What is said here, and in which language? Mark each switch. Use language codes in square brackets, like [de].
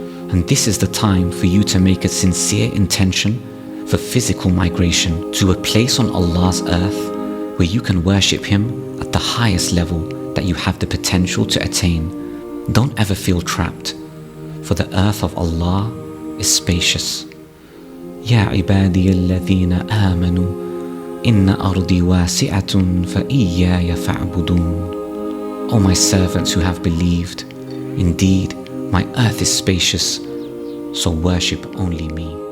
[en] And this is the time for you to make a sincere intention for physical migration to a place on Allah's earth where you can worship Him at the highest level that you have the potential to attain. Don't ever feel trapped, for the earth of Allah is spacious. [ar] يا عبادي الذين آمنوا إن أرضي واسعة فإياي فاعبدون. [en] O my servants who have believed, indeed my earth is spacious, so worship only me.